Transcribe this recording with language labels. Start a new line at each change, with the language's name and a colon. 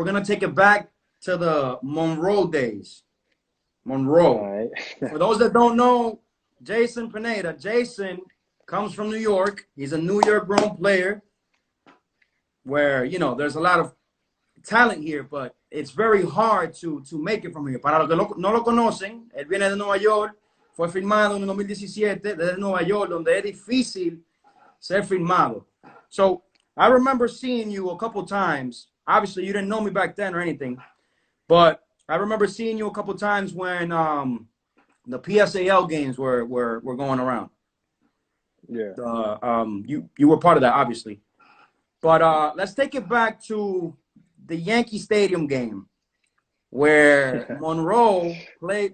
English: We're going to take it back to the Monroe days. Monroe. All right. For those that don't know, Jason Pineda. Jason comes from New York. He's a New York grown player where, there's a lot of talent here, but it's very hard to make it from here.
Spanish: Para los que no lo conocen, él viene de Nueva York, fue firmado en el 2017 desde Nueva York, donde es difícil ser firmado.
English: So I remember seeing you a couple times. Obviously, you didn't know me back then or anything, but I remember seeing you a couple times when the PSAL games were going around. Yeah. You were part of that, obviously. But let's take it back to the Yankee Stadium game where Monroe played.